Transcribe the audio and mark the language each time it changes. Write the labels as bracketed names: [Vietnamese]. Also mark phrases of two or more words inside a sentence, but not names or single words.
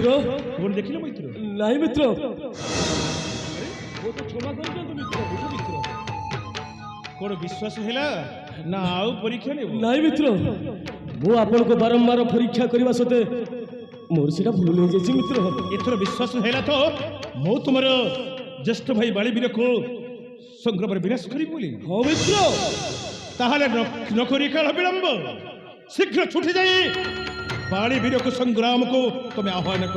[Odia] କଣ ଦେଖିଲ ମିତ୍ର? ନାହିଁ ମିତ୍ର। ବହୁତ କ୍ଷମା କରିଦିଅନ୍ତୁ ମିତ୍ର। ବୁଝ ମିତ୍ର। କଣ ବିଶ୍ୱାସ ହେଲା ନା ଆଉ ପରୀକ୍ଷା ନେବ? ନାହିଁ ମିତ୍ର, ମୁଁ ଆପଣଙ୍କୁ ବାରମ୍ବାର ପରୀକ୍ଷା କରିବା ସତ୍ତ୍ୱେ ମୋର ସେଟା ଭୁଲ ହେଇଯାଇଛି ମିତ୍ର। ଏଥର ବିଶ୍ୱାସ ହେଲା ତ ମୁଁ ତୁମର ଜ୍ୟେଷ୍ଠ ଭାଇ ବାଳି ବୀରକୁ ସଂଗ୍ରାମରେ ବିନାଶ କରିବି ବୋଲି? ହଁ ମିତ୍ର। ତାହେଲେ ନ କରି କାଳ ବିଳମ୍ବ, ଶୀଘ୍ର ଛୁଟି ଯାଇ ବାଳି ବୀରକୁ ସଂଗ୍ରାମକୁ ତମେ ଆହ୍ୱାନ କର।